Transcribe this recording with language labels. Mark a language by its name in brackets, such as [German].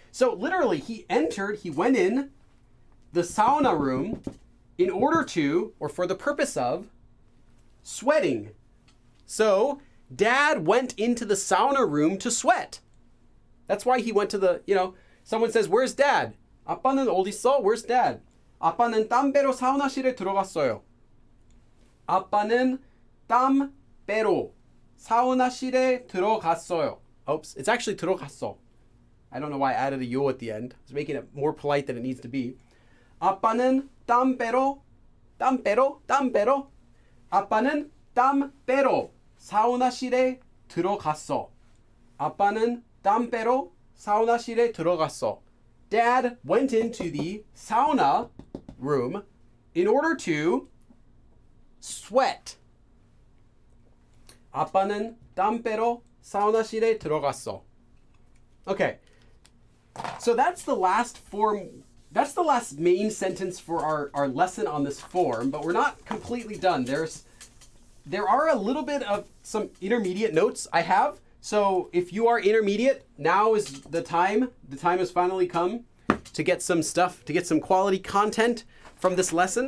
[English] So literally, he went in the sauna room in order to, or for the purpose of, sweating. So, dad went into the sauna room to sweat. That's why he went to the, someone says, where's dad? [Korean] 아빠는 어디 있어? [English] Where's dad? [Korean] 아빠는 땀 빼러 사우나실에 들어갔어요. 아빠는 땀 빼러 사우나실에 들어갔어요. [English] Oops, it's actually 들어갔어. I don't know why I added a 요 at the end. I was making it more polite than it needs to be. [Korean] 아빠는 땀 빼러 땀 빼러, 땀 빼러. 아빠는 땀 빼러 사우나실에 들어갔어. 아빠는 땀 빼러 사우나실에 들어갔어. [English] Dad went into the sauna room in order to sweat. [Korean] 아빠는 땀 빼러 사우나실에 들어갔어. [English] Okay. So that's the last form. That's the last main sentence for our lesson on this form, but we're not completely done. There are a little bit of some intermediate notes I have. So if you are intermediate, now is the time. The time has finally come to get some stuff, to get some quality content from this lesson.